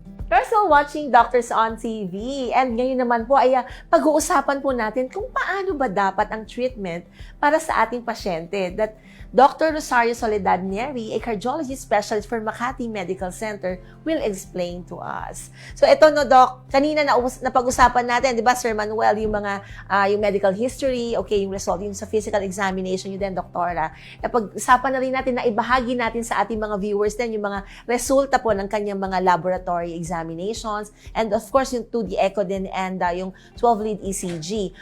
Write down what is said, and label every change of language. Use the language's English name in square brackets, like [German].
[English] You're still watching Doctors on TV. [Filipino] And ngayon naman po ay pag-uusapan po natin kung paano ba dapat ang treatment para sa ating pasyente. [English] That Dr. Rosario Soledad Neri, a cardiology specialist for Makati Medical Center, will explain to us. [Filipino] So ito no, Doc, kanina napag-usapan natin, di ba, Sir Manuel, yung mga yung medical history, okay, yung result, yung sa physical examination, yun din, Doktora. Napag-usapan na rin natin na ibahagi natin sa ating mga viewers din yung mga resulta po ng kanyang mga laboratory examinations, [English] and of course, [Filipino] yung 2D echo din and yung 12-lead ECG.